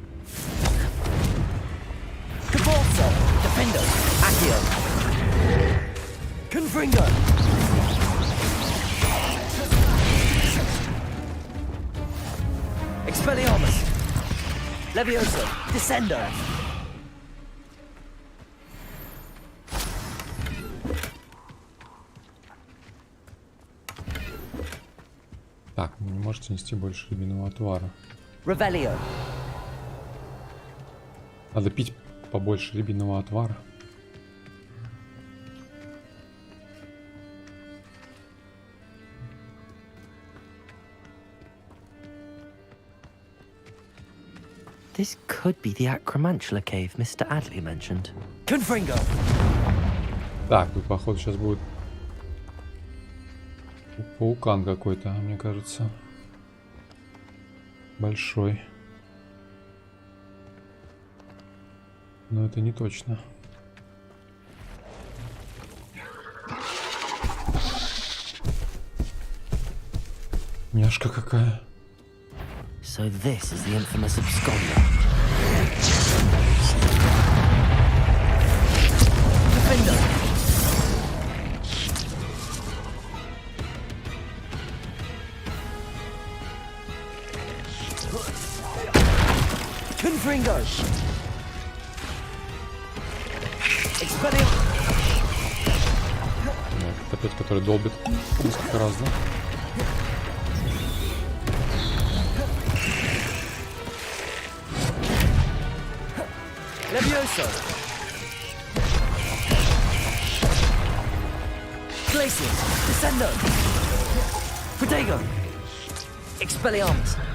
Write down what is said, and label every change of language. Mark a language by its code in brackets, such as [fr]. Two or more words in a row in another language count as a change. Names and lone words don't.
[la] Cabalso. Defendo. Accio. Confringo! Expelliarmus! Levioso! Descendo! [ru] Так, вы не можете нести больше рябинового отвара. [la] Revelio! [ru] Надо пить побольше рябинового отвара. [en] This could be the Acromantula cave Mr. Adley mentioned. [la] Confringo! [ru] Так, тут походу сейчас будет паукан какой-то, мне кажется. Большой. Но это не точно. Няшка какая. [en] So this is the infamous absconder. [la] Defender! Confringo! Expelliarmus! [ru] Это опять, который долбит несколько раз, да? [la] Levioso! Glacius! Descendo! Protego! Expelliarmus!